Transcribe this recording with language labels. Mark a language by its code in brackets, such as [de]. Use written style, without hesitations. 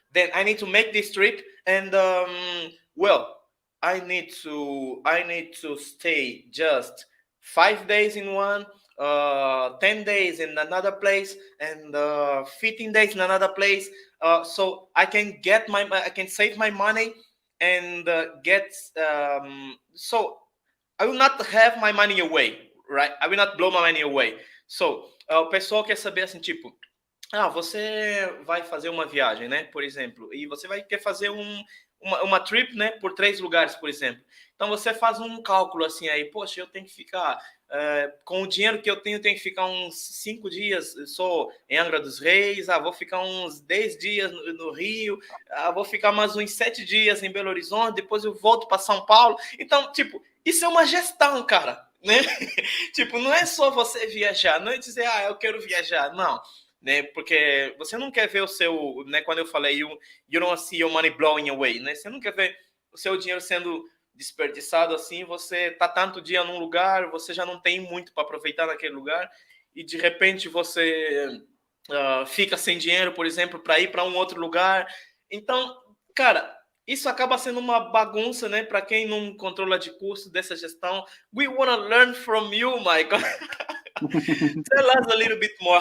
[en] Then I need to make this trip, and well, I need to stay just 5 days in one, 10 days in another place, and 15 days in another place. So I can save my money and get so I will not have my money away, right? I will not blow my money away. [pt] So, o pessoal quer saber assim, tipo, você vai fazer uma viagem, né? Por exemplo, e você vai querer fazer uma trip, né? Por 3 lugares, por exemplo. Então você faz um cálculo assim aí, poxa, eu tenho que ficar com o dinheiro que eu tenho que ficar uns 5 dias só em Angra dos Reis, vou ficar uns 10 dias no Rio, vou ficar mais uns 7 dias em Belo Horizonte, depois eu volto para São Paulo. Então, tipo, isso é uma gestão, cara, né? Tipo, não é só você viajar, não é dizer, eu quero viajar, não, né? Porque você não quer ver o seu, né? Quando eu falei, [en] you don't see your money blowing away, [pt] né? Você não quer ver o seu dinheiro sendo desperdiçado assim. Você tá tanto dia num lugar, você já não tem muito para aproveitar naquele lugar, e de repente você fica sem dinheiro, por exemplo, para ir para um outro lugar. Então, cara, isso acaba sendo uma bagunça, né? Para quem não controla de custo dessa gestão. [en] We want to learn from you, Michael. Tell us a little bit more.